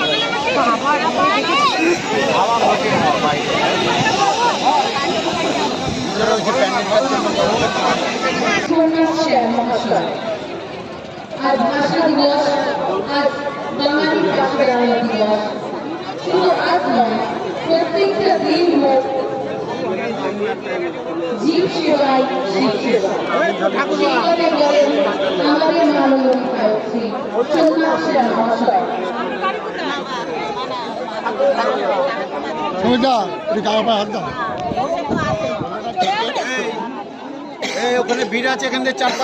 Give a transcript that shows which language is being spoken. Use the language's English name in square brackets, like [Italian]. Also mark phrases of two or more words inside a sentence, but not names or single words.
[Hindi] आज भाषा दिवस, आज बांग्लादेश भाषा दिवस। [Bangla] शुধু আজ নয়, প্রত্যেকটা দিন হোক জীব সেবায় শিব সেবা সেখানে বলেন আমাদের মাননীয় বিধায়ক শ্রী সোমনাথ সেন মহাশয়। ওখানে ভিড় আছে, এখান থেকে 4-5